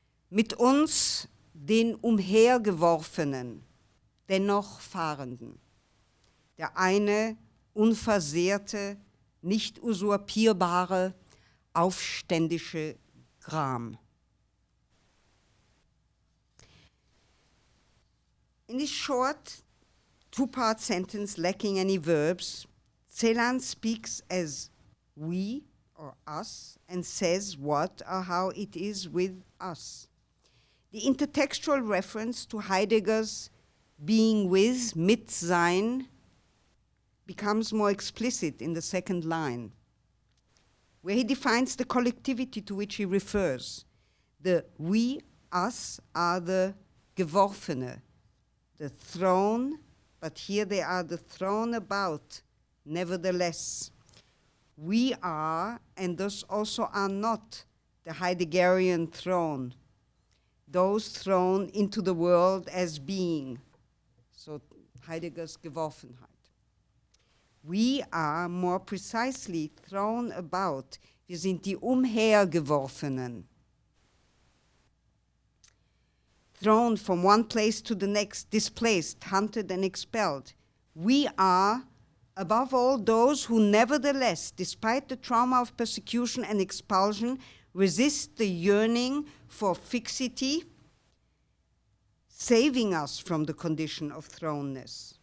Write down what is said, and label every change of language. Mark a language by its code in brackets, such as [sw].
[de] Mit uns, den Umhergeworfenen, dennoch Fahrenden. Der eine unversehrte, nicht usurpierbare, aufständische Gram. [en] In this short two-part sentence lacking any verbs, Celan speaks as we or us and says what or how it is with us. The intertextual reference to Heidegger's being with, mit sein, becomes more explicit in the second line, where he defines the collectivity to which he refers. The we, us, are the Geworfene, the thrown, but here they are the thrown about, nevertheless. We are, and thus also are not, the Heideggerian thrown, those thrown into the world as being. So Heidegger's Geworfenheit. We are more precisely thrown about. [de] Wir sind die Umhergeworfenen. [en] Thrown from one place to the next, displaced, hunted, and expelled. We are, above all, those who nevertheless, despite the trauma of persecution and expulsion, resist the yearning for fixity, saving us from the condition of thrownness.